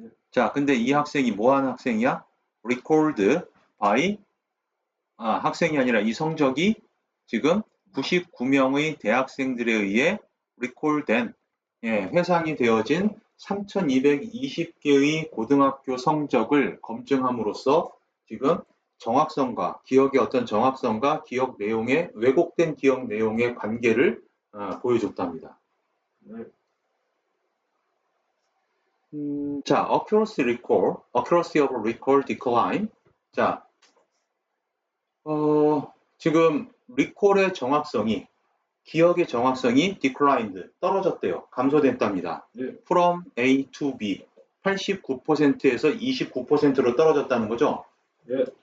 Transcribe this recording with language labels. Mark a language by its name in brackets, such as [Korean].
[Korean] 자, 근데 이 학생이 뭐 하는 학생이야? record by 학생이 아니라 이 성적이 지금 99명의 대학생들에 의해 record된 회상이 되어진 3,220개의 고등학교 성적을 검증함으로써 지금 정확성과 기억의 어떤 정확성과 기억 내용의 왜곡된 기억 내용의 관계를 보여줬답니다. [English] 자, accuracy of recall decline. [Korean] 자, 지금 recall의 정확성이 기억의 정확성이 declined, 떨어졌대요. 감소됐답니다. [English] from A to B. [Korean] 89%에서 29%로 떨어졌다는 거죠? 네.